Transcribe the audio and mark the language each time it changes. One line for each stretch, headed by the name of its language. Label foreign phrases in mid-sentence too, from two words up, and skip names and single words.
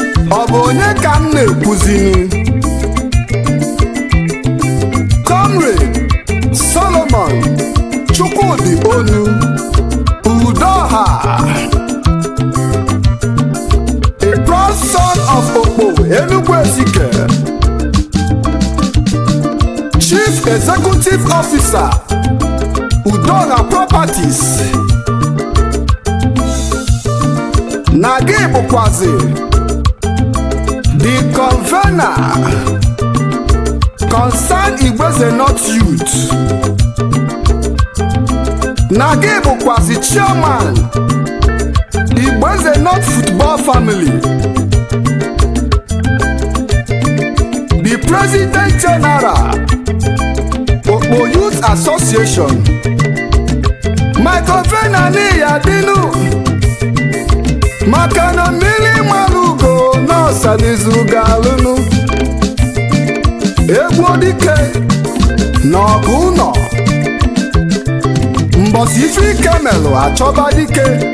Igbo: Ọ bụ onye ka m na-ekwuzinu?
English: Comrade Solomon Chukwudi Onu, Udo ha. A proud son of Okpo, Enugu Ezike. Chief Executive Officer, Udoha Properties.
Igbo: Na gị bụkwazi
English: the convener,
Igbo: Concern Igbeze North Youth. Na gị bụkwazi chairman, Igbeze North Football Family.
English: The President General, Okpo Youth Association. My convener
Igbo: ni ya dinu. Maka na mmiri mara ugo na ọsa n'izu ga-alụnụ. Egwu dike na ọgụ ụnọ. Mbọsị ife ike melụ achọba dike.